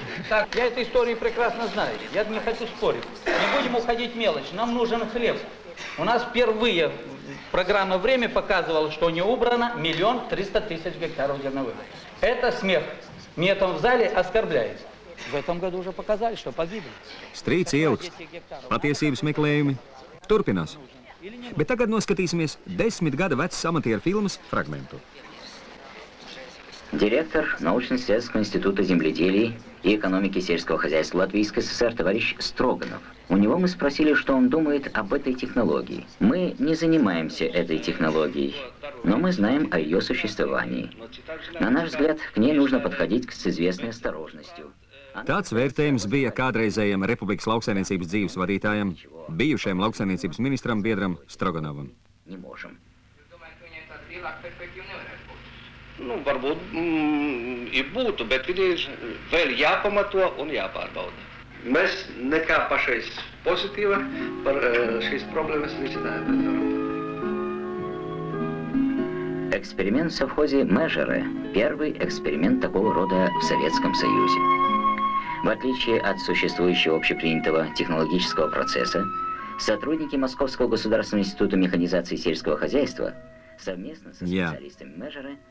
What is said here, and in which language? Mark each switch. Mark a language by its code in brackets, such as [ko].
[ru] Так, я эту историю прекрасно знаю. Я не хочу спорить. Не будем уходить в мелочь. Нам нужен хлеб. У нас впервые программа «Время» показывала, что не убрано 1 300 000 гектаров зерновых. Это смех. Мне там в зале оскорбляет. В этом году уже показали, что погибли. [lv] Strīds ilgs. Patiesības meklējumi turpinās. Bet tagad noskatīsimies 10 gada vecas amatieru filmas fragmentu. [ru] Директор научно-исследовательского института земледелия и экономики сельского хозяйства Латвийской ССР товарищ Строганов. У него мы спросили, что он думает об этой технологии. Мы не занимаемся этой технологией, но мы знаем о ее существовании. На наш взгляд, к ней нужно подходить с известной осторожностью. [lv] Tāds vērtējums bija kādreizējam Republikas lauksaimniecības dzīves vadītājam, bijušajam lauksaimniecības ministram Biedram Stroganovam. [ru] Не можем. [lv] Nu, varbūt ir būtu, bet ir vēl jāpamato un jāpārbauda. Mēs nekā pašais pozitīva par šīs problēmas risinājumu nevaram. [ru] Эксперимент в совхозе Межеры – первый эксперимент такого рода в Советском Союзе. В отличие от существующего общепринятого технологического процесса, сотрудники Московского государственного института механизации сельского хозяйства совместно со специалистами Межеры